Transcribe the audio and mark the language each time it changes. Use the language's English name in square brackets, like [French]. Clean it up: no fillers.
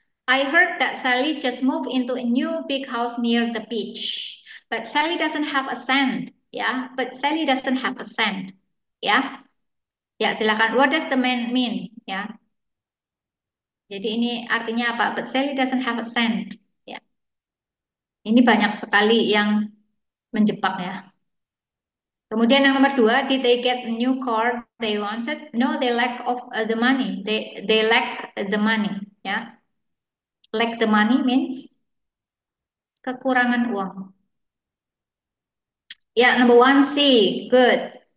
[English] I heard that Sally just moved into a new big house near the beach. But Sally doesn't have a cent. Ya, but Sally doesn't have a cent. [Indonesian] Ya, ya silakan. [English] What does the man mean? [Indonesian] Ya, jadi ini artinya apa? [English] But Sally doesn't have a cent. [Indonesian] Ya, ini banyak sekali yang menjebak ya. Kemudian yang nomor 2, [English] did they get a new car they wanted? No, they lack of the money. They lack the money. Ya, lack the money means [Indonesian] kekurangan uang. [English] Ya, number 1 C, good.